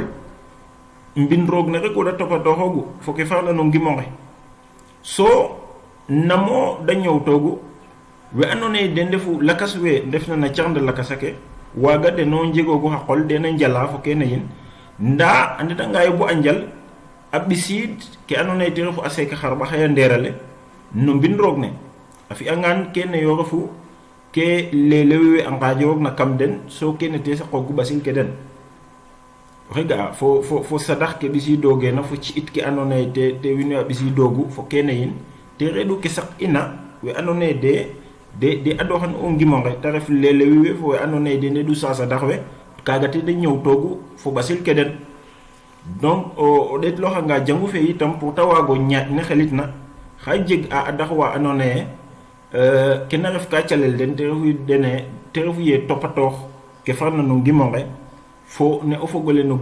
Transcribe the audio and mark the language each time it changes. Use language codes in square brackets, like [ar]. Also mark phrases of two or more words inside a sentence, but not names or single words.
[snf] mbin roog ne rek wala topato xogu fo ke farna no ngimonge so namo da ñew togu we andona den defu lakas we def na ciarnde lakasake waga de no njego go xa qol de na njala fo kene yin nda andita ngay bu anjal abisid ke andona te refu aseka xarba xaya nderale no mbin roog ne afi angan kene yo refu ke lelewe angajo na kamden so kene te sa xogu basil ke den rega fo sadax ke bisi doge na fo ci it ke andona te winu bisi dogu fo kene yin te redu ke sak ina we andona de ado xan o ngimonge ta ref lelewe fo we andona de ne du sa sadax we kaga te de ñew togu fo basil ke den donc o det lo nga jangu fe itam pour tawago ñaat ne xelitna xajeg a adax wa andona kena ref ka calel den te refu ye topatox ke farna no ngimonge fo ne o fogole no